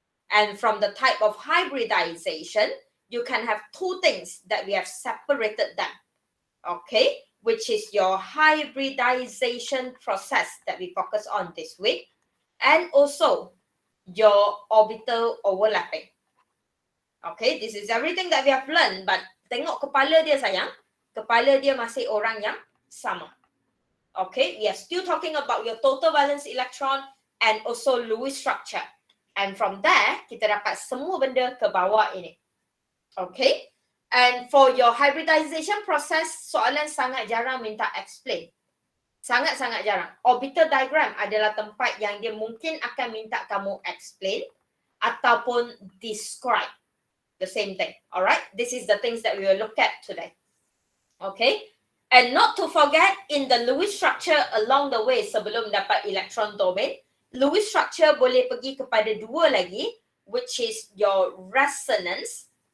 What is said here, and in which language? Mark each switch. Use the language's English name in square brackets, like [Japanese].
[English] And from the type of hybridization, you can have two things that we have separated them. Okay? Which is your hybridization process that we focus on this week. And also, your orbital overlapping. Okay? This is everything that we have learned. [Malay] But tengok kepala dia sayang. Kepala dia masih orang yang sama. [English] Okay, we are still talking about your total valence electron and also Lewis structure. And from there, [Malay] kita dapat semua benda ke bawah ini. [English] Okay, and for your hybridization process, [Malay] soalan sangat jarang minta explain. Sangat-sangat jarang. Orbital diagram adalah tempat yang dia mungkin akan minta kamu explain ataupun [English] describe the same thing. Alright, this is the things that we will look at today. Okay. And not to forget, in the Lewis structure along the way [Malay] sebelum dapat electron domain, Lewis structure boleh pergi kepada dua lagi, [English] which is your resonance.